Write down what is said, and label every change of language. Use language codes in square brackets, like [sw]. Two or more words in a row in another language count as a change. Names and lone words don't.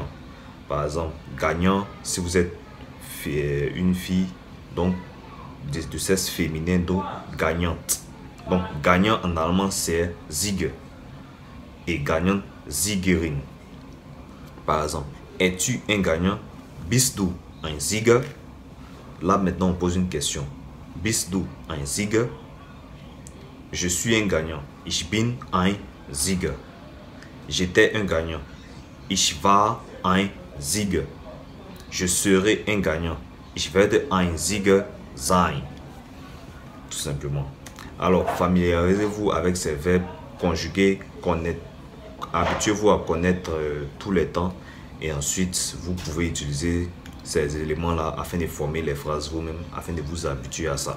[fr] Par exemple, gagnant, si vous êtes une fille, donc de sexe féminin, donc gagnante. Donc, gagnant en allemand, c'est Sieger. Et gagnant, Siegerin. Par exemple, es-tu un gagnant? [de] Bist du ein Sieger? [fr] Là, maintenant, on pose une question. [de] Bist du ein Sieger? [fr] Je suis un gagnant. [de] Ich bin ein Sieger. [fr] J'étais un gagnant. [de] Ich war ein Sieger. [fr] Je serai un gagnant. [de] Ich werde ein Sieger sein. [fr] Tout simplement. Alors, familiarisez-vous avec ces verbes conjugués, habituez-vous à connaître tous les temps et ensuite, vous pouvez utiliser ces éléments-là afin de former les phrases vous-même, afin de vous habituer à ça.